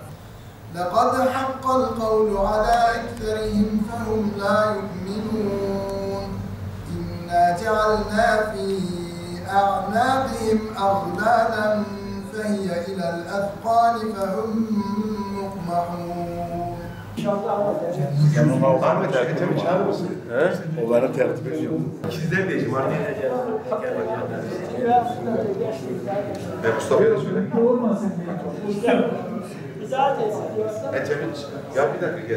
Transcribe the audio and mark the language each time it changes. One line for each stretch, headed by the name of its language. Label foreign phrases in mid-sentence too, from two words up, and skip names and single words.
Arabic: لقد حق القول على أكثرهم فهم لا يؤمنون. إنا جعلنا في أعناقهم أغلالا فهي إلى الأثقال فهم مقمحون.
Turkish: Ahmet Ertem'i çağırır mısın? Onları tertip ediyorum. İkizler diyeceğim artık. Mustafa'ya da söyle. Ethem'in, ya bir dakika gel.